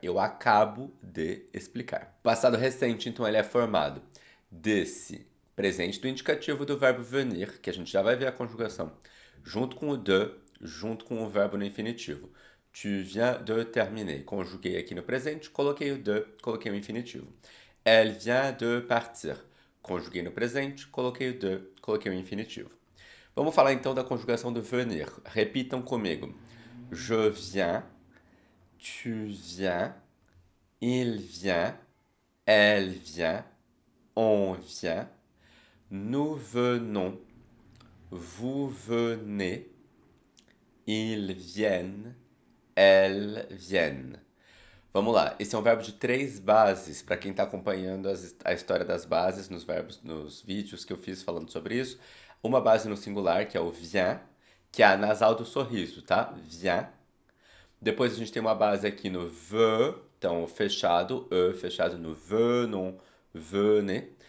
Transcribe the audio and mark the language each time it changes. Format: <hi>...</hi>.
<pt>Eu acabo de explicar. Passado recente, então, ele é formado desse presente do indicativo do verbo venir, que a gente já vai ver a conjugação, junto com o de, junto com o verbo no infinitivo.</pt> <fr>Tu viens de terminer.</fr> <pt>Conjuguei aqui no presente, coloquei o de, coloquei o infinitivo.</pt> <fr>Elle vient de partir.</fr> <pt>Conjuguei no presente, coloquei o de, coloquei o infinitivo. Vamos falar então da conjugação do venir. Repitam comigo.</pt> <fr>Je viens, tu viens, il vient, elle vient, on vient, nous venons, vous venez, ils viennent, elles viennent.</fr> <pt>Vamos lá, esse é um verbo de 3 bases, para quem está acompanhando a história das bases nos verbos, nos vídeos que eu fiz falando sobre isso. Uma base no singular, que é o vient, que é a nasal do sorriso, tá? Vient. Depois a gente tem uma base aqui no ve, então fechado, e fechado no venon, venez.</pt>